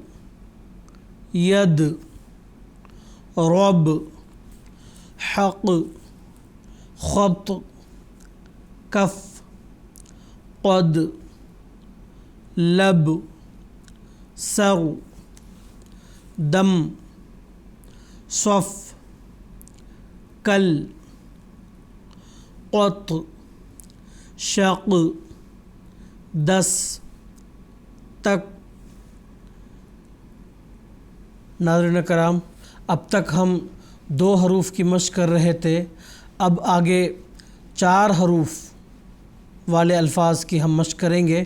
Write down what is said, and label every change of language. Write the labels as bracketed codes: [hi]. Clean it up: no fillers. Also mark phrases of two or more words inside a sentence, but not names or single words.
[ar] ید رب حق خط کف قد لب سر دم صف کل قط شق دس تک۔ [ur] ناظرین کرام، اب تک ہم 2 حروف کی مشق کر رہے تھے، اب آگے 4 حروف والے الفاظ کی ہم مشق کریں گے۔